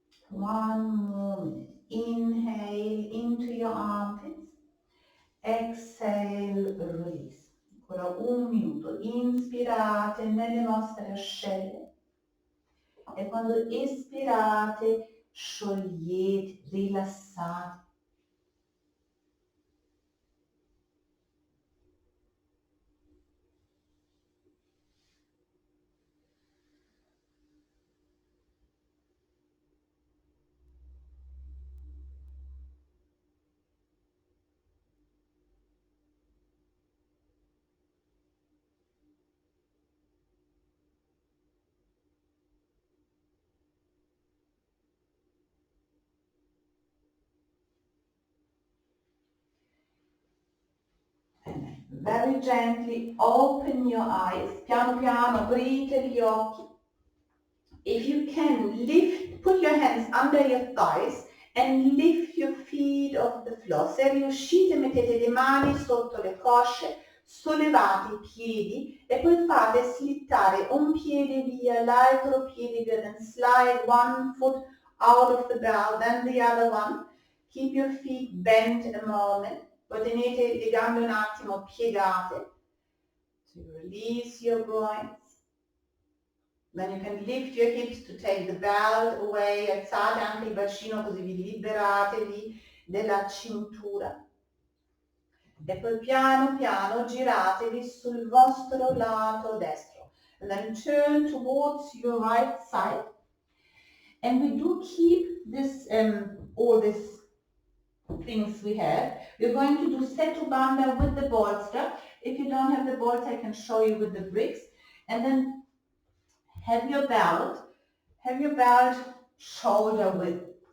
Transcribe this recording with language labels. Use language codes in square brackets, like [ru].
[en] One more minute. Inhale into your armpits. Exhale, release. [it] Ancora un minuto. Inspirate nelle vostre ascelle e quando espirate sciogliete, rilassate. [en] And very gently open your eyes. [it] Piano piano aprite gli occhi. [en] If you can, put your hands under your thighs and lift your feet off the floor. [it] Se riuscite mettete le mani sotto le cosce, sollevate i piedi e poi fate slittare un piede via, l'altro piede via, [en] then slide one foot out of the bell, then the other one. Keep your feet bent a moment. [it] Poi tenete le gambe un attimo piegate. [en] So you release your groins. Then you can lift your hips to take the belt away, [it] alzate anche il bacino così vi liberatevi della cintura. E poi piano piano giratevi sul vostro lato destro. [en] And then turn towards your right side. And we do keep this, all these things we have. We're going to do Setu Bandha with the bolster. If you don't have the bolster, I can show you with the bricks. And then have your belt shoulder width.